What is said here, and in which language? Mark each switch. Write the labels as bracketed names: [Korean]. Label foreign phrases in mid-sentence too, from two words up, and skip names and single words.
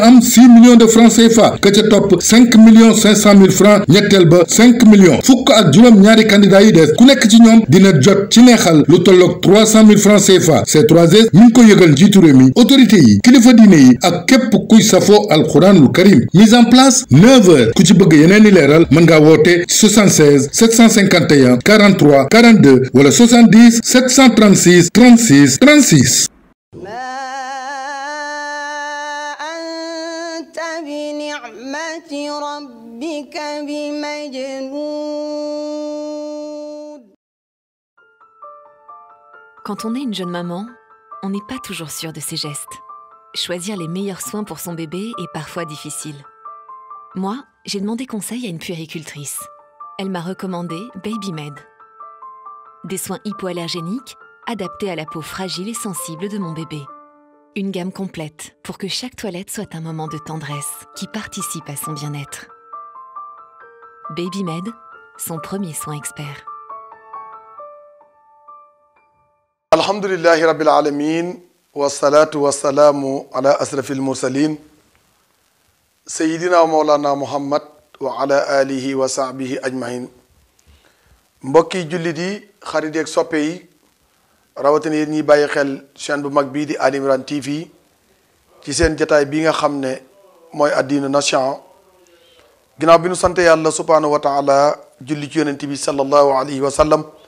[Wolof] am 6 [French] millions de francs CFA [Wolof] ka ca topp 5 [French] millions 500 mille francs [Wolof] ñetteel ba 5 millions fukk ak juróom ñaari candidat yi des ku nekk ci ñoom dina jot ci neexal lu tolloog 300 [French] mille francs CFA [Wolof] C3S mi ngi ko yëgal njiitu réew mi autorité yi kilifa diine yi ak képp kuy safoo alxuraanul karim [French] mise en place [Wolof] 9 heures ku ci bëgg yeneen i leeral mën ngaa woote 76 751 43 42 wala 70 736 36 36 [Arabic] بنعمة ربك بمجنون. [French] Quand on est une jeune maman, on n'est pas toujours sûr de ses gestes. Choisir les meilleurs soins pour son bébé est parfois difficile. Moi, j'ai demandé conseil à une puéricultrice. Elle m'a recommandé Babymed. Des soins hypoallergéniques adaptés à la peau fragile et sensible de mon bébé. Une gamme complète pour que chaque toilette soit un moment de tendresse qui participe à son bien-être. Babymed, son premier soin expert. [Arabic] الحمد لله رب العالمين والصلاة والسلام على أشرف المرسلين سيدنا ومولانا محمد وعلى آله وصحبه أجمعين. [Wolof] Mbokki jullit yi xarit yeeg soppe yi rawatina yéen ñiy bàyyi xel chaîne bu mag bii di Ali Imran TV ci seen jataay bi nga xam ne mooy Ad-Dinu Nasiha ginnaaw bi nu sante yàlla [Arabic] سبحانه وتعالى [Wolof] julli ci yonent bi [Arabic] صلى الله عليه وسلم